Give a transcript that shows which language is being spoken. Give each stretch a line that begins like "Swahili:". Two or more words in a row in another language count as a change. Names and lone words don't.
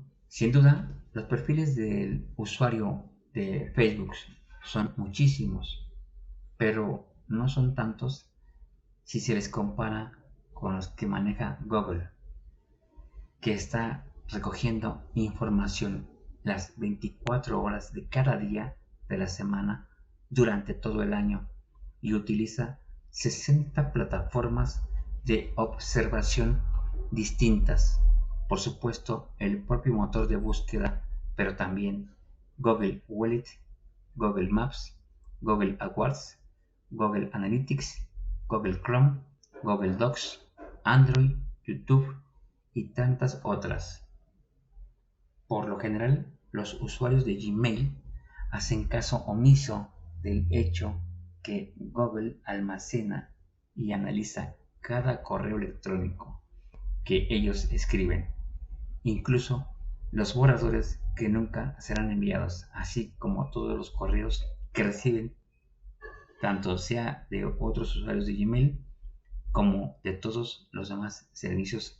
Spanish: Sin duda, los perfiles del usuario de Facebook son muchísimos, pero no son tantos si se les compara con los que maneja Google, que está recogiendo información las 24 horas de cada día de la semana durante todo el año y utiliza 60 plataformas de observación distintas. Por supuesto, el propio motor de búsqueda, pero también Google Wallet, Google Maps, Google AdWords, Google Analytics, Google Chrome, Google Docs, Android, YouTube y tantas otras. Por lo general, los usuarios de Gmail hacen caso omiso del hecho que Google almacena y analiza cada correo electrónico que ellos escriben, incluso los borradores que nunca serán enviados, así como todos los correos que reciben, tanto sea de otros usuarios de Gmail como de todos los demás servicios.